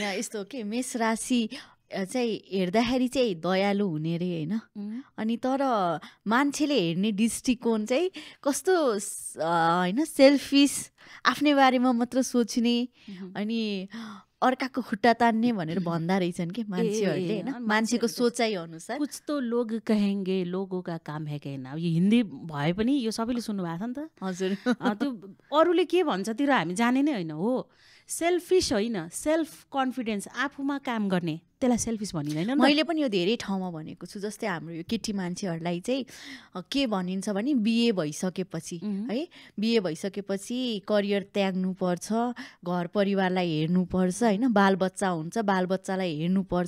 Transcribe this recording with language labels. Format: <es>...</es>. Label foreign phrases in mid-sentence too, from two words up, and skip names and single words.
<ne>यस्तो के मेष राशि चाहिँ हेर्दाखेरि चाहिँ दयालु हुने रे होइन। अनि तर मान्छेले हेर्ने दृष्टिकोण चाहिँ कस्तो होइन, सेल्फिस, आफ्नै बारेमा मात्र सोच्ने, अनि अर्काको खुट्टा तान्ने भनेर भन्दा रहेछन् कि मान्छेहरूले होइन। मान्छेको सोचाइ अनुसार</ne> <hi>कुछ तो लोग कहेंगे, लोगों का काम है कहना।</hi> <ne>यो हिन्दी भए पनि यो सबैले सुन्नु भएको छ नि त हजुर। त्यो अरूले के भन्छ तिर हामी जाने नै होइन हो। सेल्फिस होइन,</ne> <en>self confidence,</en> <ne>आफूमा काम गर्ने, त्यसलाई सेल्फिस भनिँदैन। मैले पनि यो धेरै ठाउँमा भनेको छु। जस्तै हाम्रो यो केटी मान्छेहरूलाई चाहिँ के भनिन्छ भने बिहे भइसकेपछि है, बिहे भइसकेपछि करियर त्याग्नुपर्छ, घर परिवारलाई हेर्नुपर्छ होइन, बालबच्चा हुन्छ, बालबच्चालाई हेर्नुपर्छ।</ne>